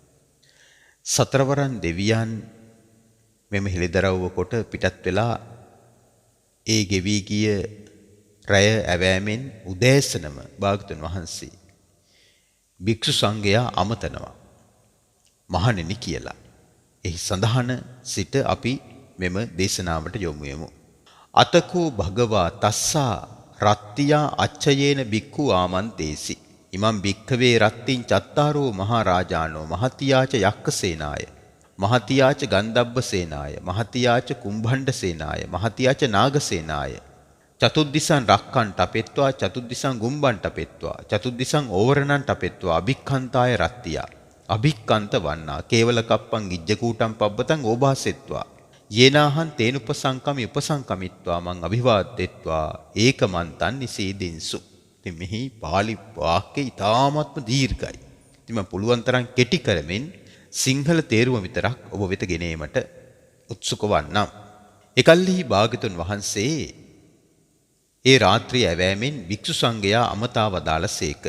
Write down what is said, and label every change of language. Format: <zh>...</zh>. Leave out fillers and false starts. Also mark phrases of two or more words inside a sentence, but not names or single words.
<si>සතරවරන් දෙවියන් මෙම හෙළිදරව්ව කොට පිටත් වෙලා ඒ ගෙවි ගිය රැය ඇවෑමෙන් උදෑසනම භාගතුන් වහන්සේ භික්ෂු සංඝයා අමතනවා මහණෙනි කියලා. එහි සඳහන සිට අපි මෙම දේශනාවට යොමු වෙමු.</si> <pi>අතකෝ භගවා තස්සා රත්තියා අච්චයේන බික්ඛු ආමන්තේසි. ඉමම් භික්ඛවේ රත්තින් චත්තාරෝ මහරජානෝ මහතියාච යක්ඛසේනාය මහතියාච ගන්ධබ්බසේනාය මහතියාච කුම්භණ්ඩසේනාය මහතියාච නාගසේනාය චතුද්දිසං රක්ඛන්ට අපෙත්වා චතුද්දිසං ගුම්බන්ට අපෙත්වා චතුද්දිසං ඕවරණන්ට අපෙත්වා අභික්ඛන්තාය රත්තියා අභික්ඛන්ත වන්නා කේවල කප්පං ගිජ්ජකූටං පබ්බතං ඕභාසෙත්වා යේනාහං තේන උපසංකමි උපසංකමිත්වා මං අභිවාදෙත්වා ඒකමන්තං නිසීදින්සු.</pi> <si>ඉතින් මෙහි පාලි වාක්‍යය ඉතාමත්ම දීර්ඝයි. ඉතින් මම පුළුවන් තරම් කෙටි කරමින් සිංහල තේරුම විතරක් ඔබ වෙත ගෙනීමට උත්සුක වන්නම්. එකල්හි භාග්‍යවතුන් වහන්සේ ඒ රාත්‍රිය ඇවෑමෙන් භික්ෂු සංඝයා අමතා වදාළසේක.</si>